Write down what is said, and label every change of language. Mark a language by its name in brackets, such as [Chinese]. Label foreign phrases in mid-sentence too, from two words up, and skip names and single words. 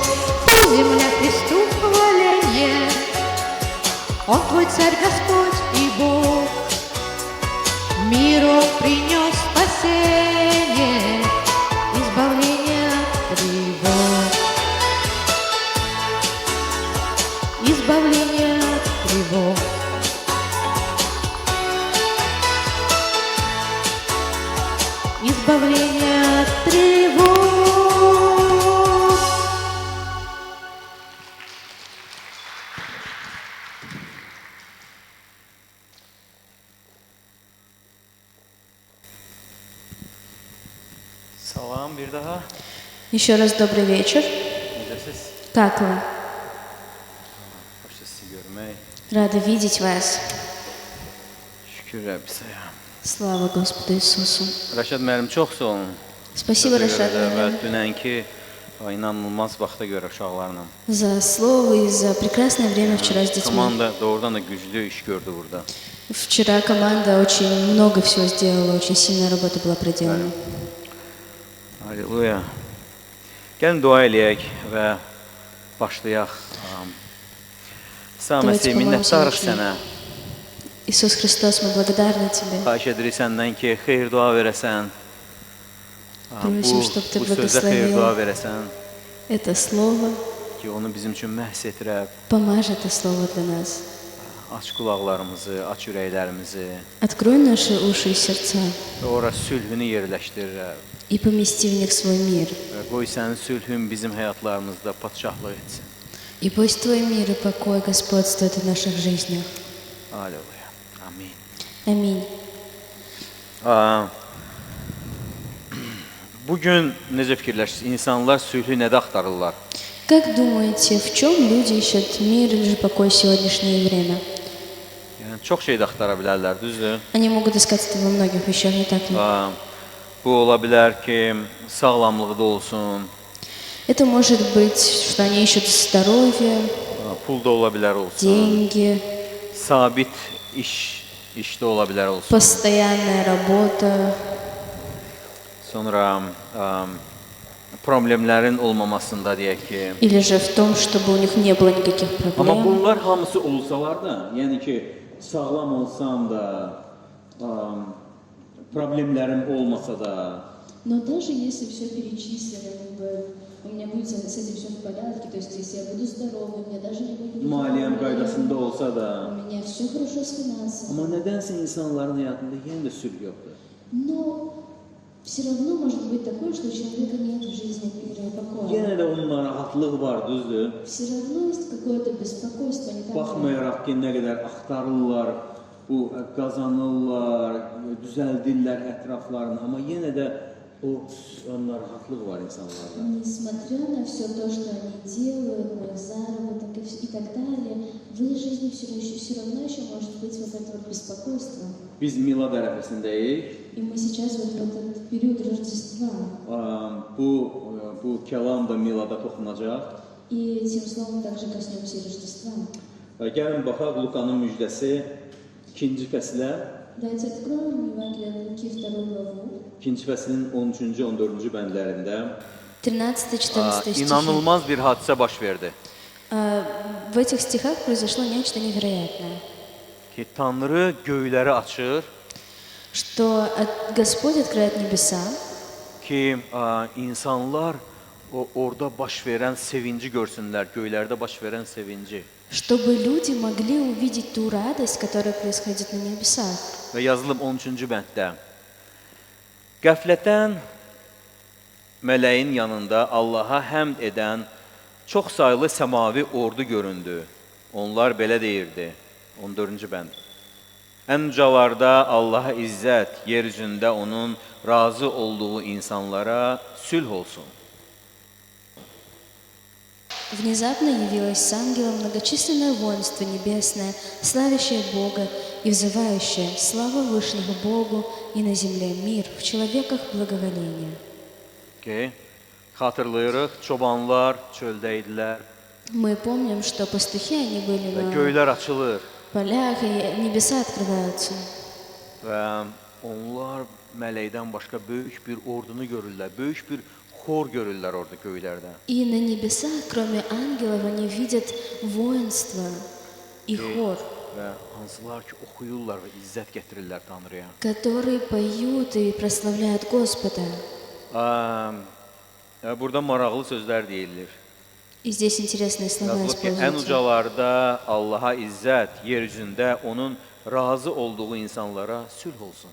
[Russian] Пой, земля, Христу хваление, Он твой царь, Господь и Бог, миру Он принес спасение, избавление от тревог. Избавление от тревог. Избавление от тревог. [Azerbaijani] Salam bir daha. [Russian] Еще раз добрый вечер. [Azerbaijani] Necəsiz? [Russian] Как вы? [Azerbaijani] Xoş sizi görmək. [Russian] Рада видеть вас. [Azerbaijani] Şükür Rəbbisəyə. [Russian] Слава Господу Иисусу. [Azerbaijani] Rəşad müəllim çox sağ olun. [Russian] Спасибо, Рашад. [Azerbaijani] Və dünənki İnanılmaz vaxta görə uşaqlarla. [Russian] За слово и за прекрасное время вчера с детьми. [Azerbaijani] Komanda doğrudan da güclü iş gördü burada. [Russian] Вчера команда очень много всего сделала, очень сильная работа была проделана. [Azerbaijani] Halleluya. Gəlin dua eləyək və başlayaq. Sağ [Russian] Давайте [Azerbaijani] Məsih, [Russian] помолимся, [Azerbaijani] minnətdarıq [Russian] начнем. [Azerbaijani] sənə. [Russian] Иисус Христос, мы благодарны Тебе. [Azerbaijani] Xahiş edirik səndən ki, xeyir dua verəsən. [Russian] Просим, чтоб Ты [Azerbaijani] Bu sözə xeyir dua [Russian] благословил [Azerbaijani] verəsən [Russian] это слово, [Azerbaijani] ki, onu bizim üçün məhz etirə. [Russian] помажь это слово для нас. [Azerbaijani] Aç qulaqlarımızı, aç ürəklərimizi [Russian] Открой наши уши и сердца [Azerbaijani] və ora sülhünü yerləşdir. [Russian] и помести в них свой мир. [Azerbaijani] Və qoy sənin sülhün bizim həyatlarımızda padşahlıq etsin. [Russian] И пусть Твой мир и покой господствуют в наших жизнях. [Azerbaijani] Halleluya. Amin. [Russian] Аминь. [Azerbaijani] Bugün necə fikirləşirsiniz? İnsanlar sülhü nədə axtarırlar? [Russian] Как думаете, в чем люди ищут мир или же покой в сегодняшнее время? [Azerbaijani] Yəni çox şey də axtara bilərlər, düzdür? [Russian] Они могут искать это во многих вещах, не так ли? [Azerbaijani] Bu ola bilər ki, sağlamlığı da olsun, [Russian] Это может быть, что они ищут здоровье, [Azerbaijani] pul da ola bilər olsun, [Russian] деньги, [Azerbaijani] sabit iş də ola bilər olsun. [Russian] постоянная работа, [Azerbaijani] Sonra problemlərin olmamasında deyək ki. [Russian] или же в том, чтобы у них не было никаких [Azerbaijani] Amma [Russian] проблем. [Azerbaijani] bunlar hamısı olsalar da, yəni ki, sağlam olsam da, problemlərim olmasa da, [Russian] Но даже если все перечислено, у меня будет с этим все в порядке, то есть если я буду здоровой, у меня даже не будет [Azerbaijani] maliyyəm qaydasında olsa [Russian] у [Azerbaijani] da, [Russian] меня все хорошо с финансами. [Azerbaijani] amma nədənsə insanların həyatında yenə də sülh yoxdur. [Russian] Но все равно может быть такое, что у человека нет в жизни мира и покоя. [Azerbaijani] Yenə də onun narahatlıq var, düzdür? [Russian] Все равно есть какое-то беспокойство, не так ли? [Azerbaijani] Baxmayaraq ki, nə qədər axtarırlar, bu qazanırlar, düzəldirlər ətraflarını, amma yenə də o narahatlıq var insanlarda. [Russian] Несмотря на все то, что они делают, на их заработок и так далее, в их жизни все равно еще может быть вот это вот беспокойство. [Azerbaijani] Biz milad ərəfəsindəyik. [Russian] И мы сейчас вот в этот период Рождества. [Azerbaijani] Bu kəlam da milada toxunacaq. [Russian] И тем словом также коснемся Рождества. [Azerbaijani] Gəlin baxaq Lukanın müjdəsi 2-ci fəslə. [Russian] Давайте откроем Евангелие от Луки 2 главу. [Azerbaijani] 2-ci fəslin 13-cü, 14-cü bəndlərində [Russian] 13-14 стихи. [Azerbaijani] inanılmaz bir hadisə baş verdi. [Russian] В этих стихах произошло нечто невероятное. [Azerbaijani] Ki Tanrı göyləri açır [Russian] Что Господь открывает небеса, [Azerbaijani] ki insanlar orada baş verən sevinci görsünlər, göylərdə baş verən sevinci. [Russian] чтобы люди могли увидеть ту радость, которая происходит на небесах. [Azerbaijani] Və yazılıb 13-cü bənddə. Qəflətən mələyin yanında Allaha həmd edən çox saylı səmavi ordu göründü. Onlar belə deyirdi. 14-cü bənd. Ən ucalarda Allaha izzət, yer üzündə onun razı olduğu insanlara sülh olsun. [Russian] Внезапно явилось с ангелом многочисленное воинство небесное, славящее Бога и взывающее: слава Вышнего Богу и на земле мир, в человеках благоволение. [Azerbaijani] Xatırlayırıq, çobanlar çöldə idilər [Russian] Мы помним, что пастухи, они были [Azerbaijani] və [Russian] на [Azerbaijani] göylər açılır [Russian] полях, и небеса открываются. [Azerbaijani] və onlar mələkdən başqa böyük bir ordunu görürlər, böyük bir xor görürlər orada göylərdə. [Russian] И на небесах, кроме ангелов, они видят воинство и хор, [Azerbaijani] Və hansılar ki, oxuyurlar və izzət gətirirlər Tanrıya. [Russian] которые поют и прославляют Господа. [Azerbaijani] Burada maraqlı sözlər deyilir. [Russian] И здесь интересные слова [Azerbaijani] Yazılıb ki, ən [Russian] используются. [Azerbaijani] ucalarda Allaha izzət, yer üzündə onun razı olduğu insanlara sülh olsun.